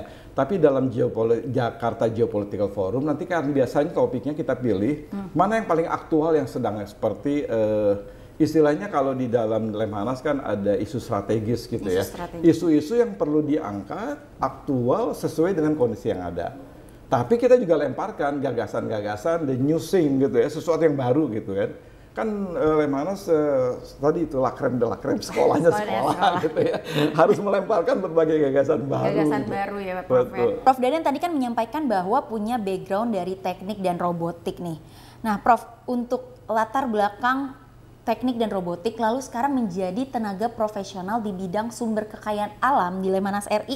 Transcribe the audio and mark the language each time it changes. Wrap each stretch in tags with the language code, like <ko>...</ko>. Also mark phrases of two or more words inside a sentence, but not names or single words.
<id>Tapi dalam Jakarta Geopolitical Forum nanti kan biasanya topiknya kita pilih mana yang paling aktual yang sedang seperti istilahnya kalau di dalam Lemhanas kan ada isu strategis gitu ya. Isu-isu yang perlu diangkat aktual sesuai dengan kondisi yang ada. Tapi kita juga lemparkan gagasan-gagasan,</id> <en>the new thing</en> <id>gitu ya, sesuatu yang baru gitu kan. Kan Lemhanas tadi itu</id> <fr>la crème de la crème,</fr> <id>sekolahnya sekolah gitu ya. Harus melemparkan berbagai gagasan baru. Gagasan gitu. baru ya Prof. Betul. Prof Dadan tadi kan menyampaikan bahwa punya background dari teknik dan robotik nih. Nah Prof, untuk latar belakang teknik dan robotik lalu sekarang menjadi tenaga profesional di bidang sumber kekayaan alam di Lemhanas RI.</id>